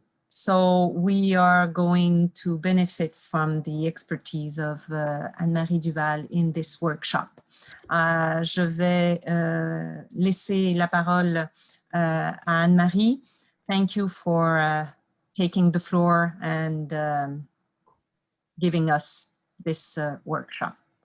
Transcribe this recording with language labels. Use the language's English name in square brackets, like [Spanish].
[English] So we are going to benefit from the expertise of Anne-Marie Duval in this workshop. [French] Je vais laisser la parole à Anne-Marie. [English] Thank you for taking the floor and giving us this workshop.